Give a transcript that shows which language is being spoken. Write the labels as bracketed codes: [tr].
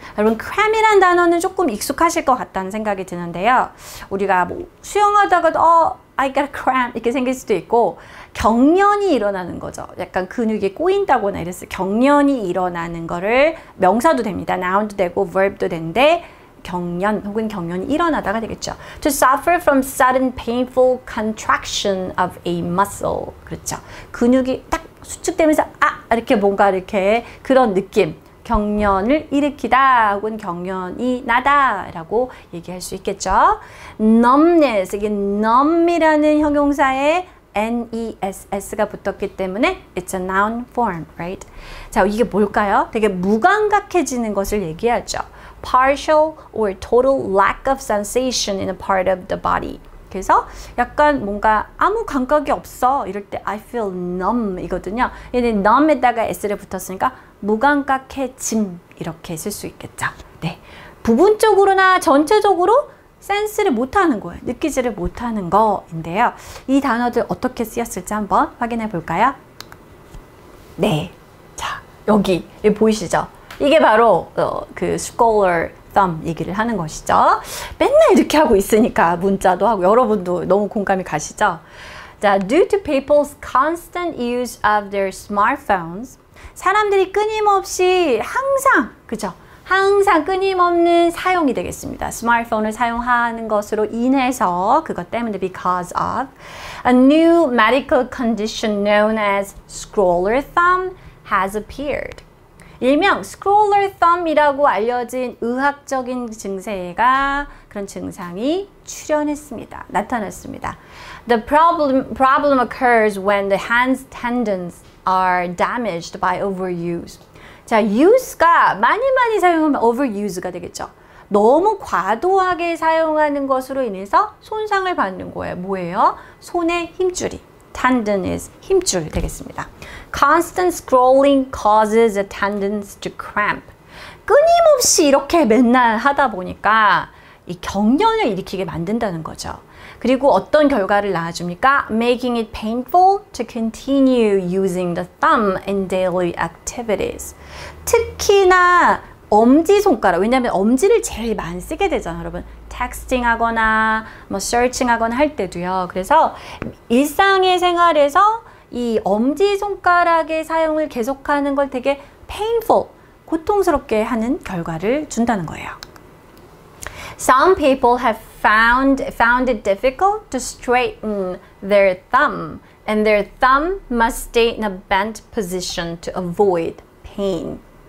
[ko] 여러분, cramp이라는 단어는 조금 익숙하실 것 같다는 생각이 드는데요. 우리가 뭐 수영하다가도 [en] I got cramp [ko] 이렇게 생길 수도 있고 경련이 일어나는 거죠. 약간 근육이 꼬인다거나 이랬을 때 경련이 일어나는 거를 명사도 됩니다. noun도 되고 verb도 되는데 경련 혹은 경련이 일어나다가 되겠죠. [en] To suffer from sudden painful contraction of a muscle. [ko] 그렇죠. 근육이 딱 수축되면서 이렇게 뭔가 이렇게 그런 느낌. 경련을 일으키다 혹은 경련이 나다 라고 얘기할 수 있겠죠. numbness, 이게 numb이라는 형용사에 ness가 붙었기 때문에 [en] it's a noun form, right? [ko] 자, 이게 뭘까요? 되게 무감각해지는 것을 얘기하죠. [en] partial or total lack of sensation in a part of the body. [ko] 그래서 약간 뭔가 아무 감각이 없어 이럴 때 [en] I feel numb [ko] 이거든요. 얘는 numb에다가 s를 붙었으니까 무감각해짐 이렇게 쓸 수 있겠죠. 네, 부분적으로나 전체적으로 센스를 못하는 거예요. 느끼지를 못하는 거인데요. 이 단어들 어떻게 쓰였을지 한번 확인해 볼까요? 네, 자, 여기 보이시죠? 이게 바로 그 scholar thumb 얘기를 하는 것이죠. 맨날 이렇게 하고 있으니까 문자도 하고 여러분도 너무 공감이 가시죠? [en] 자, due to people's constant use of their smartphones, [ko] 사람들이 끊임없이 항상, 그죠? 항상 끊임없는 사용이 되겠습니다. 스마트폰을 사용하는 것으로 인해서 그것 때문에 [en] because of a new medical condition known as scroller thumb has appeared. [ko] 일명 scroller thumb이라고 알려진 의학적인 증세가 그런 증상이 출현했습니다. 나타났습니다. [en] The problem occurs when the hand tendons are damaged by overuse. [ko] 자, use가 많이 사용하면 overuse가 되겠죠. 너무 과도하게 사용하는 것으로 인해서 손상을 받는 거예요. 뭐예요? 손의 힘줄이. tendon is 힘줄 되겠습니다. [en] Constant scrolling causes the tendons to cramp. [ko] 끊임없이 이렇게 맨날 하다 보니까 이 경련을 일으키게 만든다는 거죠. 그리고 어떤 결과를 낳아줍니까? [en] Making it painful to continue using the thumb in daily activities. [ko] 특히나 엄지손가락, 왜냐하면 엄지를 제일 많이 쓰게 되잖아요, 여러분. 텍스팅 하거나 뭐 서칭 하거나 할 때도요. 그래서 일상의 생활에서 이 엄지손가락의 사용을 계속하는 걸 되게 painful, 고통스럽게 하는 결과를 준다는 거예요. [en] Some people have found it difficult to straighten their thumb, and their thumb must stay in a bent position to avoid pain.